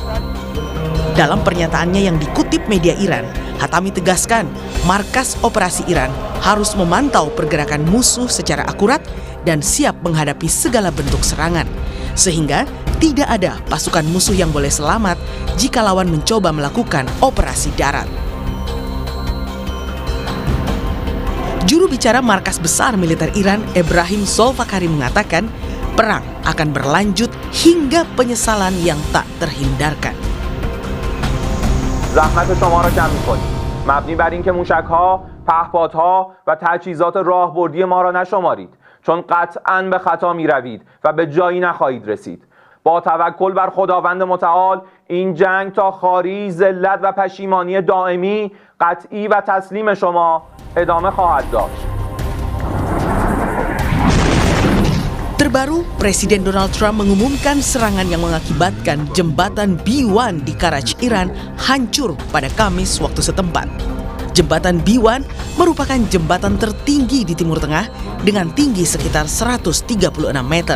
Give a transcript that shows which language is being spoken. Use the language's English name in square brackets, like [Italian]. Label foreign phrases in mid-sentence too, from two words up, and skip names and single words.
[Indonesian] Dalam pernyataannya yang dikutip media Iran, Hatami tegaskan, markas operasi Iran harus memantau pergerakan musuh secara akurat dan siap menghadapi segala bentuk serangan, sehingga tidak ada pasukan musuh yang boleh selamat jika lawan mencoba melakukan operasi darat. Juru bicara Markas Besar Militer Iran, Ebrahim Zolfakhari, mengatakan perang akan berlanjut hingga penyesalan yang tak terhindarkan. [Persian] زحمت شما را کم می‌کنیم. مبنی بر اینکه موشک‌ها، پهپادها و تجهیزات راهبردی ما را نشمارید، چون قطعاً به خطا می‌روید و به جایی نخواهید رسید. با توکل بر خداوند متعال این جنگ تا خواری، ذلت و پشیمانی دائمی، قطعی و تسلیم شما ادامه خواهد داشت. [Indonesian] Terbaru, Presiden Donald Trump mengumumkan serangan yang mengakibatkan jembatan B1 di Karaj, Iran hancur pada Kamis waktu setempat. Jembatan B1 merupakan jembatan tertinggi di Timur Tengah dengan tinggi sekitar 136 meter.